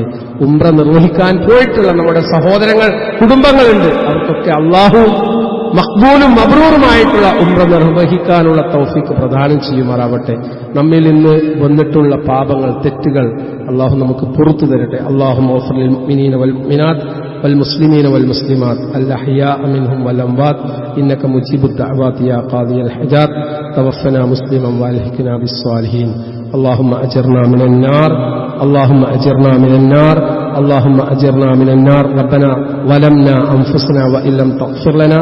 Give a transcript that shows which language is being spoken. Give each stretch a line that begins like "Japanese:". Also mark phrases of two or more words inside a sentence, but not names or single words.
Malayalam: ഉംറ നിർവഹിക്കാൻ പോയിട്ടുള്ള നമ്മുടെ സഹോദരങ്ങൾ, കുടുംബങ്ങളുണ്ട്. അവർക്കൊക്കെ അല്ലാഹു മഖ്ബൂലും മബ്റൂറുമായിട്ടുള്ള ഉംറ നിർവഹിക്കാനുള്ള തൗഫീഖ് പ്രദാനം ചെയ്യുമാറാവട്ടെ. നമ്മിൽ നിന്ന് വന്നിട്ടുള്ള പാപങ്ങൾ, തെറ്റുകൾ അല്ലാഹു നമുക്ക് പുറത്തു തരട്ടെ.
Arabic: اللهم اغفر للمؤمنين والمؤمنات والمسلمين والمسلمات الأحياء منهم والأموات إنك مجيب الدعوات يا قاضي الحاجات توفنا مسلما والحقنا بالصالحين. اللهم أجرنا من النار، اللهم أجرنا من النار، اللهم أجرنا من النار. ربنا ظلمنا أنفسنا وإن لم تغفر لنا